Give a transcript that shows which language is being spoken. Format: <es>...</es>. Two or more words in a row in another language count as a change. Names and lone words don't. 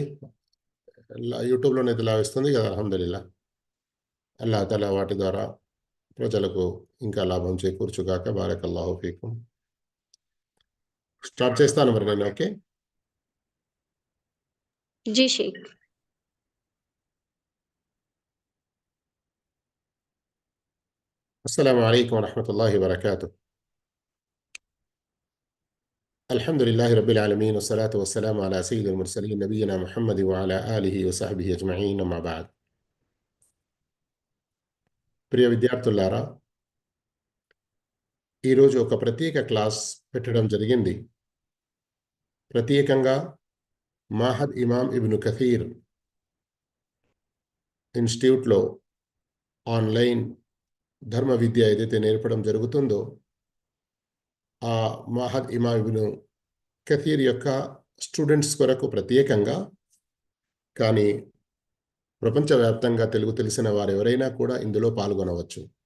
<te>యూట్యూబ్లోనే ఇలా వస్తుంది కదా,</te> <ar>الحمد لله. الله تعالى</ar> <te>వాటి ద్వారా ప్రజలకు ఇంకా లాభం చేకూర్చుగాక.</te> <ar>بارك الله فيكم.</ar> <te>స్టార్ట్ చేస్తాను మరి నేను. ఓకే. జీ షేక్.</te> <ar>السلام عليكم ورحمة الله وبركاته. الحمد لله رب العالمين، والصلاة والسلام على سيد المرسلين نبينا محمد وعلى آله وصحبه أجمعين، أما بعد.</ar> <te>ప్రియ విద్యార్థులారా, ఈరోజు ఒక ప్రత్యేక క్లాస్ పెట్టడం జరిగింది. ప్రత్యేకంగా మాహద్ ఇమామ్ ఇబ్ను కథీర్ ఇన్స్టిట్యూట్లో ఆన్లైన్ ధర్మ విద్య ఏదైతే నేర్పడం జరుగుతుందో, ఆ మాహద్ ఇమామ్ ఇబ్ను కథీర్ యొక్క స్టూడెంట్స్ కొరకు ప్రత్యేకంగా, కానీ ప్రపంచవ్యాప్తంగా తెలుగు తెలిసిన వారు ఎవరైనా కూడా ఇందులో పాల్గొనవచ్చు.</te>